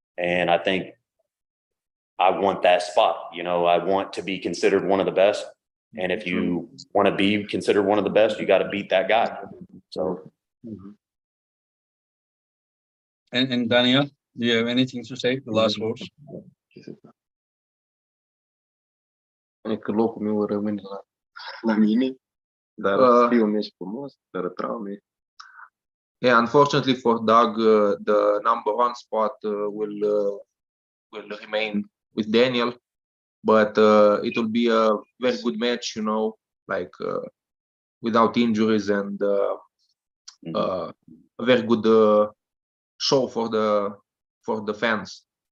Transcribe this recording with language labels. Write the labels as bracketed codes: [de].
[en] And I think I want that spot. I want to be considered one of the best. And if you want to be considered one of the best, you got to beat that guy. So. And Daniel, do you have anything to say? The last words? [ro] Că locul meu rămâne la mine, dar fie un meci frumos, dar traume. [en] Yeah, unfortunately for Doug, the number one spot will remain with Daniel, but it will be a very good match, like without injuries and a very good show for the fans.